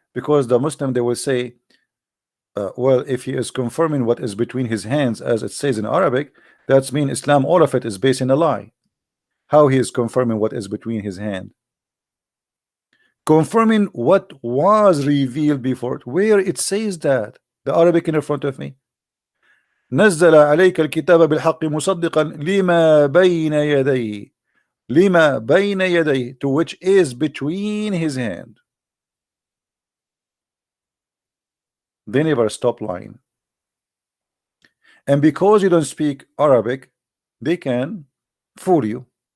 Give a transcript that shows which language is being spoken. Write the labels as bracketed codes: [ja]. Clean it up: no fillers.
[en] Because the Muslim, they will say, well, if he is confirming what is between his hands, as it says in Arabic, that's mean Islam, all of it is based in a lie. How he is confirming what is between his hand? Confirming what was revealed before it. Where it says that? The Arabic in front of me. [ar] نزل عليك الكتاب بالحق مصدقا لما بين يديه. لما بين يديه, [en] to which is between his hand. They never stop lying. And because you don't speak Arabic, they can fool you.